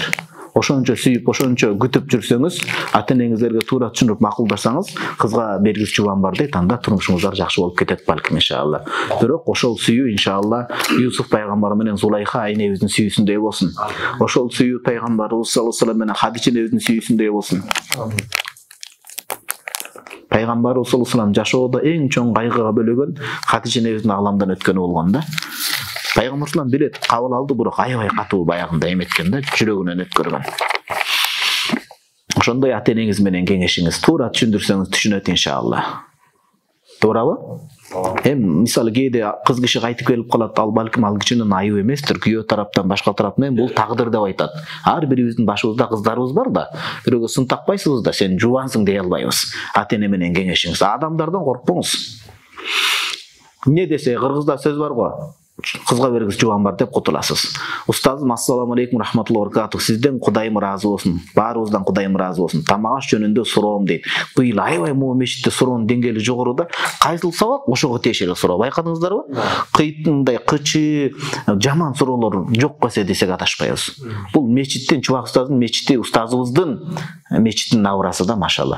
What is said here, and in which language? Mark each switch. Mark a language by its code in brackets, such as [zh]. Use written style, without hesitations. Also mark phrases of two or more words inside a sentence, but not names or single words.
[ky] Ошончо сүйүп, ошончо күтүп жүрсөңүз, ата-энеңиздерге туура түшүнүп макулдашсаңыз, кызга бергис жубан бар дейт, анда турмушуңуздар жакшы болуп кетет балким иншалла. Бирок ошол сүйүү иншалла Юсуф пайгамбар менен Зулайха айнебиздин сүйүүсүндөй болсун. Ошол сүйүү пайгамбарыбыз [ar] صلى الله عليه وسلم [ky] менен Хадиченебиздин сүйүүсүндөй болсун. Пайгамбарыбыз [ar] صلى الله عليه وسلم [ky] жашоодо эң чоң кайгыга бөлөгөн Хадиченебиздин аламдан өткөнү болгон да. Пайгамбар салам билет, кабыл алды, бирок аябай катуу баягында эметкен да, жүрөгүнөн өткөргөн. Ошондой ата-энеңиз менен кеңешиңиз, туура түшүндүрсөңүз түшүнөт иншалла. Туурабы? Мисалы кээде кыз киши кайтып келип калат, ал балким ал кишинин айыбы эместир, күйөө тараптан башка тараптан бул тагдыр деп айтат. Ар бирибиздин башыбызда кыздарыбыз бар да, бирөөгө сын такпайсызбыз да, сен жубансың дей албайбыз. Ата-эне менен кеңешиңиз, адамдардан коркпоңуз. Эмне десе, кыргызда сөз бар го, кызга бергис жубан бар деп кутуласыз. Устазым, [ar] السلام عليكم رحمة الله وبركاته. [ky] Сизден Кудайым ыраазы болсун. Баарыбыздан Кудайым ыраазы болсун. Тамак аш жөнүндө суроом дейт. Быйыл аябай могу мечитте суроонун деңгээли жогору да. Кайсыл сабак ошого тиешелик суроо. Байкадыңыздарбы? Кыйтындай кычы, жаман суроолор жок эсе десек адашпайбыз. Бул мечиттин, Чубак устаздын мечити, устазыбыздын мечитинин аврасы да, машалла.